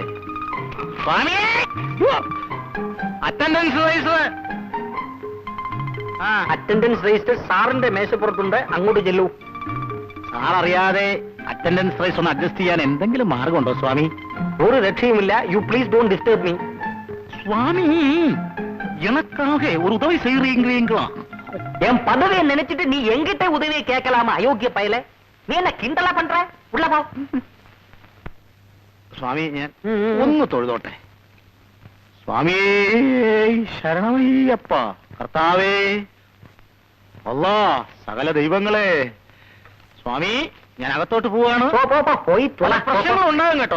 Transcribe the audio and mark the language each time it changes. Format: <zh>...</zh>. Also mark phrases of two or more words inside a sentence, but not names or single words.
<ml>സ്വാമിയേ,</ml> <en>attendance rise. attendance register</en> <ml>സാറിന്റെ മേശപ്പുറത്തുണ്ട്, അങ്ങോട്ട് ചെല്ലൂ. സാർ അറിയാതെ</ml> <en>attendance rise</en> <ml>ഒന്ന് അഡ്ജസ്റ്റ് ചെയ്യാൻ എന്തെങ്കിലും മാർഗമുണ്ടോ സ്വാമി? ഒരു രക്ഷയുമില്ല.</ml> <en>you please don't disturb me.</en> <ml>സ്വാമി,</ml> <ta>எனக்காக ஒரு உதவி செய்யறீங்களா? என் பதவியை நினைச்சிட்டு நீ எங்கிட்ட உதவியை கேட்கலாமா? அயோக்கிய பயல, நீ என்ன கிண்டலா பண்ற? உள்ள போ.</ta> <ml>സ്വാമി, ഞാൻ ഒന്ന് തൊഴുതോട്ടെ. സ്വാമിയേ, ശരണമയ്യപ്പ. കർത്താവേ, അല്ലാ, സകല ദൈവങ്ങളെ. സ്വാമി, ഞാൻ അകത്തോട്ട് പോവാണ്. പോയി പ്രശ്നങ്ങൾ ഉണ്ടാകും കേട്ടോ.</ml>